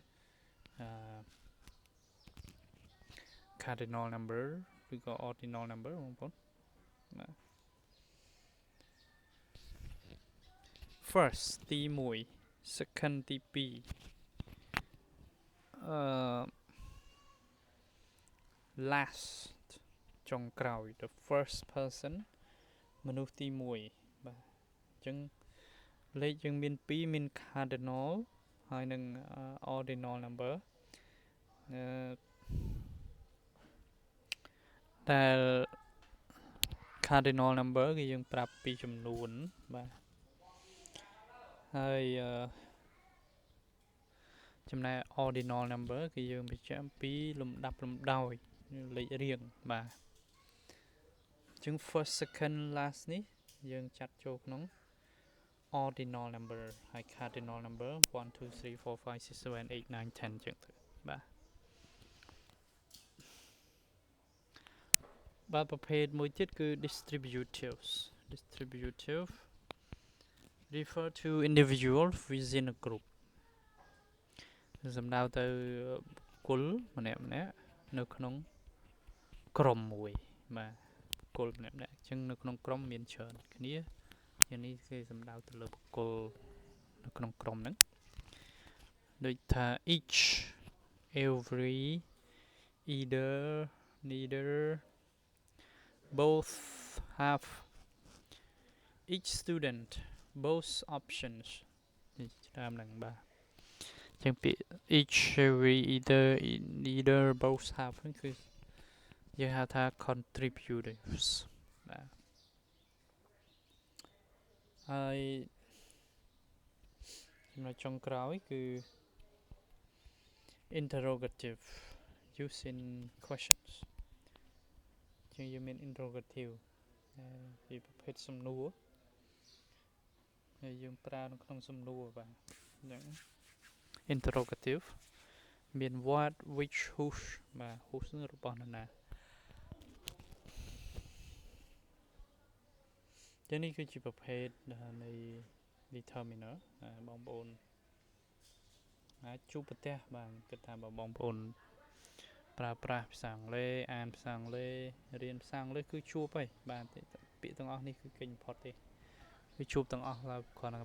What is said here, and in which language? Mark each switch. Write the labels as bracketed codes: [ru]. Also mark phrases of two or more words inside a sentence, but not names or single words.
[en] cardinal number [km] ឬក៏ [en] ordinal number [km] បងប្អូនបាទ first ទី1 second ទី 2 last ចុងក្រោយ [en] the first person [km] មនុស្សទី1បាទអញ្ចឹងលេខយើងមាន2មាន cardinal ហើយនឹង [en] ordinal number [km] ដែល [en] cardinal number [km] គឺយើងប្រាប់ពីចំនួនបាទ ហើយចំណែក [en] ordinal number [km] គឺយើងបញ្ជាក់អំពីលំដាប់លំដោយលេខរៀងបាទអញ្ចឹង [en] first second last [km] នេះយើងចាត់ចូលក្នុង [en] ordinal number [km] ហើយ [en] cardinal number 1 2 3 4 5 6 7 8 9 10 [km] អញ្ចឹងទៅ បាទប្រភេទមួយទៀតគឺ [en] distributive refer to individual within a group [km] សំដៅទៅគុលម្នាក់នៅក្នុងក្រុមមួយបាទគុលម្នាក់អញ្ចឹងនៅក្នុងក្រុមមានច្រើនគ្នាយ៉ាងនេះគឺសំដៅទៅលើបុគ្គលនៅក្នុងក្រុមហ្នឹងដូចថា [en] each every either neither both have each student both options [km] តាមហ្នឹងបាទចឹងពាក្យ [en] each every either neither both have [km] ហ្នឹងគឺយើងហៅថា contributors បាទហើយ ចំណុចចុងក្រោយគឺ [en] interrogative use in questions [km] ចឹងយើងមាន interrogative ជាប្រភេទសំណួរហើយយើងប្រើនៅក្នុងសំណួរបាទអញ្ចឹង interrogative មាន [en] what which whose [km] បាទ whose នឹងរបស់នរណា ចឹងនេះគឺជាប្រភេទនៃ determiner បងប្អូនអាចជួបប្រ ទះបាទគិតថាបងប្អូនប្រើប្រាស់ភាសាអង់គ្លេសអានភាសាអង់គ្លេសរៀនភាសាអង់គ្លេសគឺជួបហើយបាទពាក្យទាំងអស់នេះគឺគេញផុតទេគឺជួបទាំងអស់ហើយគ្រាន់តែ